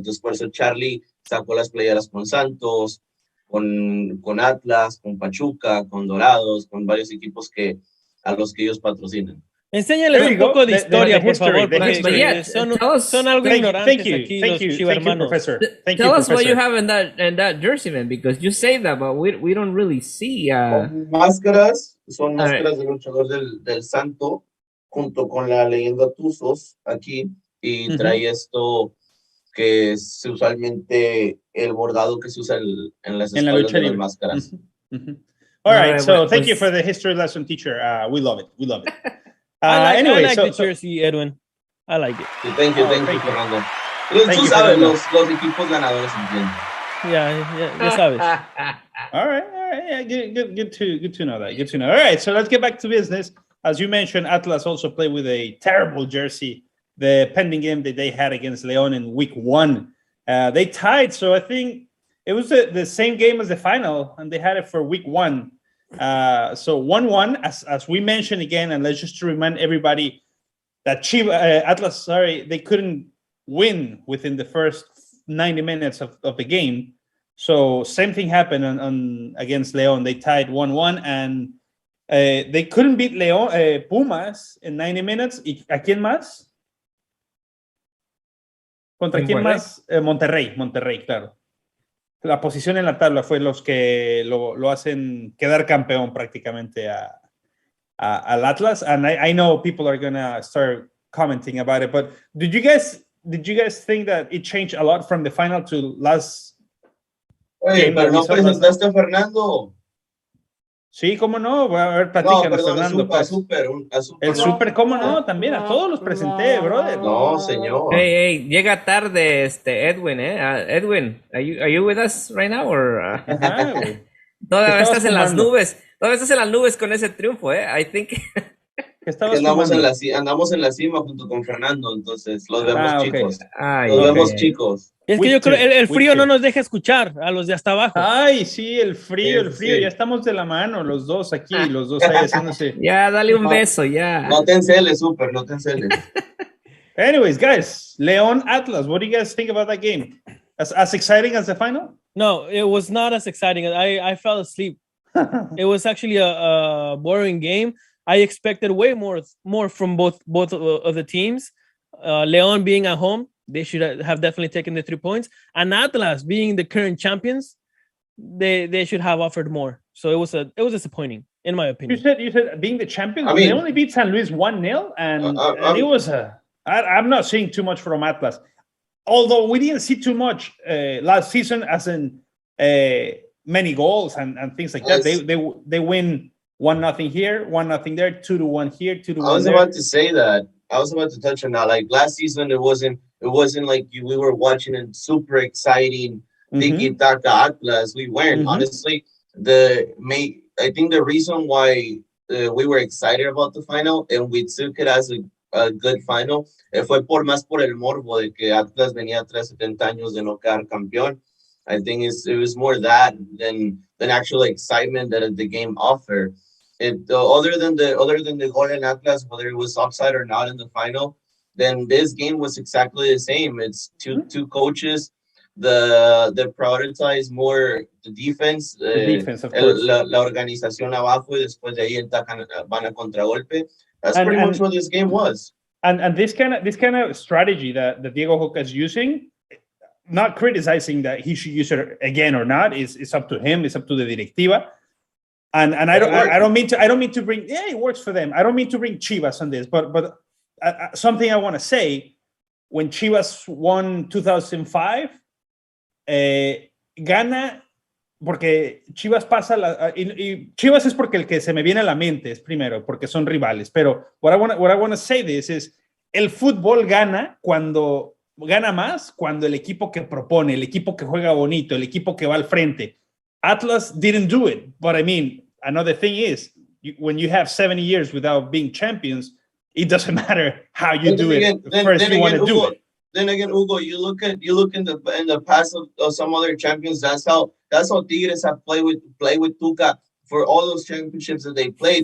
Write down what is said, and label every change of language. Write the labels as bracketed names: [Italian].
[Spanish] Entonces por eso Charlie sacó las playeras con Santos, con Atlas, con Pachuca, con Dorados, con varios equipos a los que ellos patrocinan. Enséñales un poco de historia, por favor, porque son algo ignorantes aquí los chivarmanos. [English] Tell us what you have in that jersey, man, because you say that, but we don't really see. [Spanish] Máscaras, son máscaras del luchador del Santo, junto con la leyenda Tuzos aquí, y trae esto que es usualmente el bordado que se usa en las espaldas de las máscaras. [English] All right, so thank you for the history lesson, teacher. We love it. I like the jersey, Edwin. I like it. Thank you, Fernando. [Spanish] Tú sabes, los equipos ganadores entienden. Ya sabes. [English] All right. Yeah, good to know that. Good to know. All right, so let's get back to business. As you mentioned, Atlas also played with a terrible jersey. The pending game that they had against León in week 1. They tied, so I think it was the same game as the final, and they had it for week 1. So 1-1, as we mentioned again, and let's just remind everybody that Atlas, they couldn't win within the first 90 minutes of the game. So same thing happened on against León. They tied 1-1, and they couldn't beat Pumas in 90 minutes. [Spanish] ¿A quién más? ¿Contra quién más? Monterrey, claro. La posición en la tabla fue los que lo hacen quedar campeón prácticamente al Atlas. [English] And I know people are gonna start commenting about it, but did you guys think that it changed a lot from the final to last? [Spanish] Oye, pero no presentaste a Fernando. Sí, cómo no. A ver, platícanos, Fernando. El Super, ¿cómo no? También a todos los presenté, brother. No, señor. [English] Hey, [Spanish] llega tarde [English] Edwin, Edwin, are you with us right now or? Ajá, [Spanish] Todavía estás en las nubes. Todavía estás en las nubes con ese triunfo, [English] I think. [Spanish] Andamos en la cima junto con Fernando, entonces los vemos chicos. Los vemos chicos. Es que yo creo el frío no nos deja escuchar a los de hasta abajo. Ay, sí, el frío. Sí. Ya estamos de la mano, los dos aquí, los dos ahí haciéndose. Ya, dale un beso, ya. No te enceles, Super, no te enceles. [English] Anyways, guys, León Atlas, what do you guys think about that game? As exciting as the final? No, it was not as exciting. I fell asleep. It was actually a boring game. I expected way more from both of the teams. León being at home, they should have definitely taken the 3 points. And Atlas being the current champions, they should have offered more. So it was disappointing, in my opinion. You said being the champions, they only beat San Luis 1-0, and it was I'm not seeing too much from Atlas. Although we didn't see too much last season, as in many goals and things like that. They win 1-0 here, 1-0 there, 2-1 here, 2-1 there. I was about to say that. I was about to touch on that. Like last season, it wasn't like we were watching a super exciting tiki-taka Atlas. We weren't. Honestly, I think the reason why we were excited about the final and we took it as a good final [Spanish] fue más por el morbo de que Atlas venía tras 70 años de no quedar campeón. [English] I think it was more that than actual excitement that the game offered. Other than the goal in Atlas, whether it was offside or not in the final, then this game was exactly the same. It's two coaches. The prioritize more the defense. The defense, of course. [Spanish] La organización abajo y después de ahí van a contragolpe. [English] That's pretty much what this game was. And this kind of strategy that Diego Joca is using, not criticizing that he should use it again or not, is up to him. It's up to the directiva. And I don't mean to bring. Yeah, it works for them. I don't mean to bring Chivas on this, but something I want to say. When Chivas won [Spanish] 2005, gana porque Chivas pasa y Chivas es porque el que se me viene a la mente es primero porque son rivales. Pero [English] what I want to say this is [Spanish] el fútbol gana más cuando el equipo que propone, el equipo que juega bonito, el equipo que va al frente. [English] Atlas didn't do it, but I mean, another thing is when you have 70 years without being champions, it doesn't matter how you do it. First, you want to do it. Then again, Hugo, you look in the past of some other champions. That's how Tigres have played with Tuca for all those championships that they played.